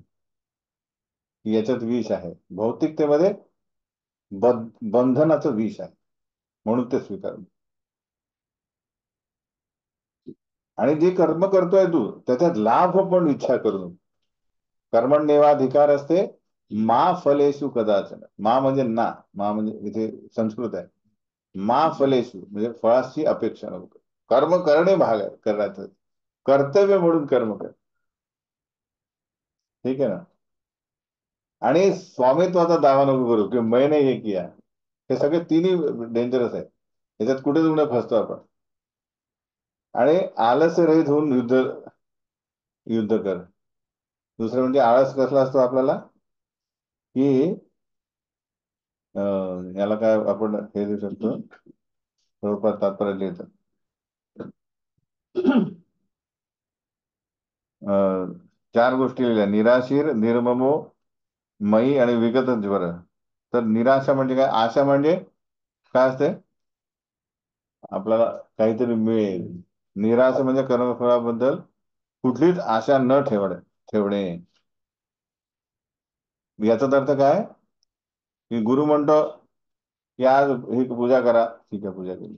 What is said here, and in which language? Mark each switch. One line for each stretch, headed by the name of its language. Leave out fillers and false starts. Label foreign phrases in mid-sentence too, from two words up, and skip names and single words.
Marathi: याच्यात विष आहे, भौतिकतेमध्ये बंधनाचं विष आहे, म्हणून ते स्वीकार. आणि जे कर्म करतोय तू त्याच्यात लाभ पण इच्छा करून.
Sanskrit: कर्मण्येवाधिकार असते, मा फलेषु कदाचन.
Marathi: मा म्हणजे ना, मा म्हणजे इथे संस्कृत आहे.
Sanskrit: मा फलेषु
Marathi: म्हणजे फळाची अपेक्षा नको. कर्म करणे भाग आहे, करायचं कर्तव्य म्हणून कर्म कर. ठीक आहे ना. आणि स्वामित्वाचा दावा नको करू की
Hindi: मैंने हे किया.
Marathi: हे सगळे तिन्ही डेंजरस आहे, याच्यात कुठे कुठे फसतो आपण. आणि आलस्य रहित होऊन युद्ध युद्ध कर. दुसरं म्हणजे आळस कसला असतो आपल्याला, की याला काय आपण हे देऊ शकतो, स्वरूपात तात्पर्य लिहितं. चार गोष्टी लिहिल्या:
Sanskrit: निराशीर, निर्ममो, मयी आणि विगत ज्वर.
Marathi: तर निराशा म्हणजे काय, आशा म्हणजे काय असते, आपल्याला काहीतरी मिळेल. निराशा म्हणजे कर्मफळाबद्दल कुठलीच आशा न ठेवणे. याचा अर्थ काय, की गुरु म्हणतो की आज ही पूजा करा, ठीक आहे पूजा केली.